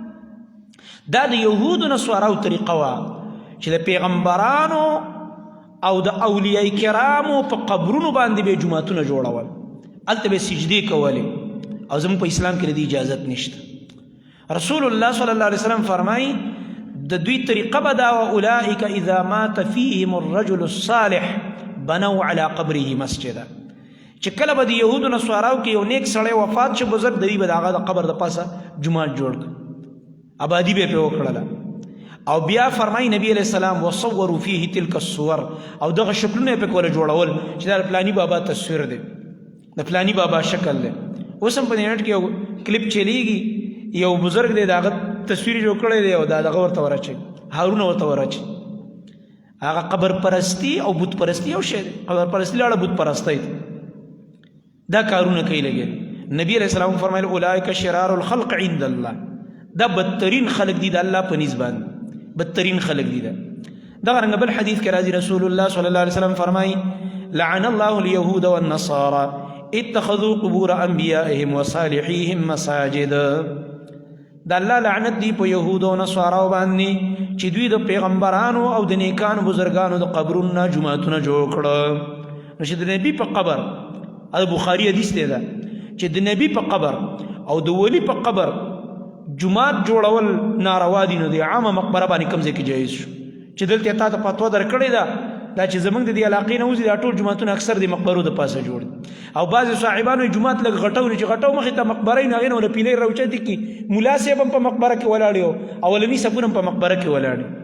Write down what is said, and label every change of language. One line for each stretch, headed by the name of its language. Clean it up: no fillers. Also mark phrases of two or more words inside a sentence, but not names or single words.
Pashto: دا د یهودو نصاراو طریقه وه چې د پیغمبرانو او د اولیاء کرامو په قبرونو باندې به جوماتونه جوړول هلته به سجدې کولې او زموږ په اسلام کې د دې اجازت نشته رسول الله
Arabic: صلی الله علیه وسلم
Pashto: فرمایي د دوی طریقه به دا وه
Arabic: اولئک اذا مات فیهم الرجل الصالح بنوا على قبره مسجدا
Pashto: چې کله به د یهودو نصاراو کې یو نیک سړی وفات شو بزرګ د دوی به د هغه د قبر د پاسه جومات جوړ کړ آبادي به پرې وکړله او بیا فرمایي نبی علیه السلام
Arabic: وصوروا فیه تلک الصور
Pashto: او دغه شکلونه یې پکې وله جوړول چې دا د فلاني بابا تصویر دی د فلاني بابا شکل دی اوس هم په نیټ کې یو کلیپ چلیږي یو بزرګ دی د هغه تصویر جوړ کړی دی او دا دغه ورته ورچي هارونه ورته ورچي هغه قبر پرستی او بت پرستی یو شی دی قبر پرستی لاړه بت پرستی دا کارونه کوي لګي نبی
Arabic: علیہ السلام
Pashto: فرمایل
Arabic: اولئک شرار الخلق عند الله
Pashto: دا بدترین خلق دي د الله په نسبت باندې بدترین خلق دي دا رنګ بل حدیث کې راځي رسول الله
Arabic: صلی الله علیه وسلم
Pashto: فرمایي
Arabic: لعن الله اليهود والنصارى اتخذوا قبور انبیائهم وصالحیهم مساجد
Pashto: دا الله لعنت دی په یهود او نصاراو باندې چې دوی د پیغمبرانو او د نیکانو بزرګانو د قبرونو جوماتونه جوړ کړه نو چې د نبی په قبر د بخاري حدیث دی دا چې د نبی په قبر او د ولی په قبر جماعت جوړول ناروا دي نو د عامه مقبره باندې کوم ځای کې جایز شو چې دلته تا ته فتوا درکړې ده دا چې زمونږ د دې علاقې نه وځي دا ټول جوماتونه اکثر د مقبرو د پاسه جوړ دي او بعضې صاحبانو جومات لږ غټو چې غټو مخې ته مقبره یې نو هغې نه ونه پیلۍ راوچتې کړي ملا صاحب هم په مقبره کې ولاړ یو اولني صفونه هم په مقبره کې ولاړ